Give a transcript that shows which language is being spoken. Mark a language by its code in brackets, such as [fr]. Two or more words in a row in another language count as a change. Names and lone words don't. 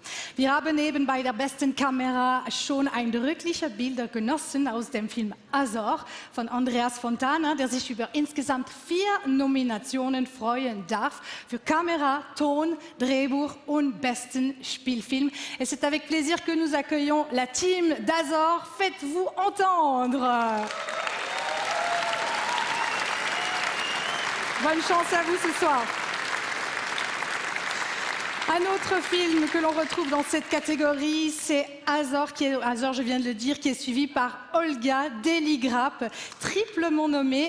[de] Wir haben eben bei der besten Kamera schon eindrückliche Bilder genossen aus dem Film Azor von Andreas Fontana, der sich über insgesamt 4 Nominationen freuen darf für Kamera, Ton, Drehbuch und besten Spielfilm. [fr] Et c'est avec plaisir que nous accueillons la team d'Azor. Faites-vous entendre. Bonne chance à vous ce soir. Un autre film que l'on retrouve dans cette catégorie, c'est Azor, je viens de le dire, qui est suivi par Olga Deligrap, triplement nommée.